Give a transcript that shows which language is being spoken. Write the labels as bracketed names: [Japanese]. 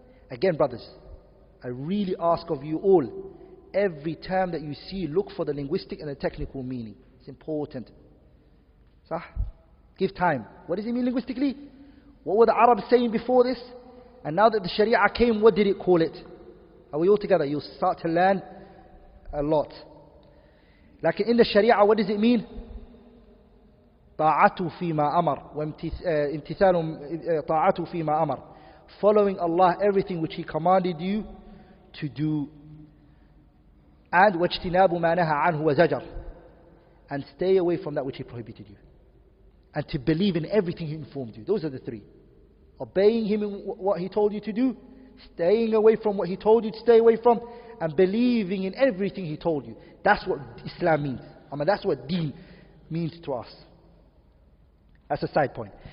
[English] Again, brothers, I really ask of you all, every term that you see, look for the linguistic and the technical meaning. It's important. Sah? Give time. What does it mean linguistically? What were the Arabs saying before this? And now that the Sharia came, what did it call it? Are we all together? You'll start to learn a lot. Like in the Sharia, what does it mean? [Arabic] طاعته فيما أمر وامتثال طاعته فيما أمر. [English] Following Allah, everything which He commanded you to do. [Arabic] And واجتناب ما نهى عنه وزجر. [English] And stay away from that which He prohibited you. And to believe in everything He informed you. Those are the three. Obeying Him in what He told you to do, staying away from what He told you to stay away from, and believing in everything He told you. That's what Islam means. That's what deen means to us. That's a side point.